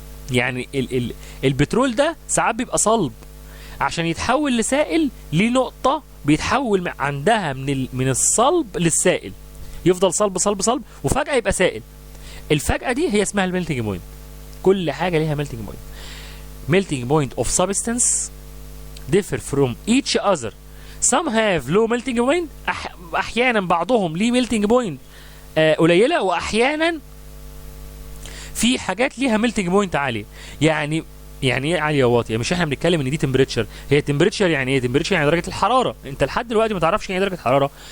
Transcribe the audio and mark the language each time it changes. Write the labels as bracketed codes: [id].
[ar] يعني البترول ده ساعات بيبقى صلب، عشان يتحول لسائل ليه نقطة بيتحول عندها من الصلب للسائل، يفضل صلب وفجأة يبقى سائل. الفجأة دي هي اسمها الميلتنج بوينت. كل حاجة ليها ميلتنج بوينت. [en] melting point of substance differ from each other. some have low melting point. [ar] احيانا بعضهم ليه melting point قليله، واحيانا في حاجات ليها melting point عاليه. يعني ايه عاليه يا واطيه؟ مش احنا بنتكلم ان دي تمبريتشر. هي تمبريتشر يعني ايه؟ تمبريتشر يعني درجه الحراره. انت لحد دلوقتي ما تعرفش يعني ايه درجه الحراره.